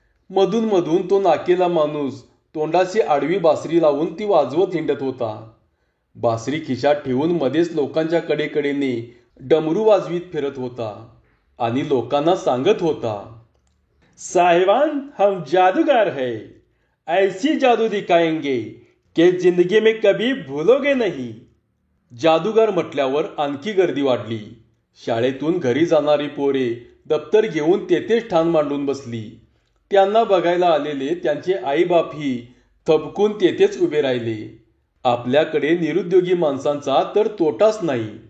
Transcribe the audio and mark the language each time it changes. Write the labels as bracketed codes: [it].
[mr] मधून मधून तो नाकेला माणूस तोंडाशी आडवी बासरी लावून ती वाजवत हिंडत होता. बासरी खिशात ठेवून मध्येच लोकांच्या कडेकडेने डमरू वाजवीत फिरत होता आणि लोकांना सांगत होता, [hi] साहिबान, हम जादूगर है. ऐसी जादू दिखाएंगे कि जिंदगी में कभी भूलोगे नहीं. [mr] जादूगार म्हटल्यावर आणखी गर्दी वाढली. शाळेतून घरी जाणारी पोरे दप्तर घेऊन तेथेच ठाण मांडून बसली. त्यांना बघायला आलेले त्यांचे आईबापही थबकून तेथेच उभे राहिले. आपल्याकडे निरुद्योगी माणसांचा तर तोटाच नाही.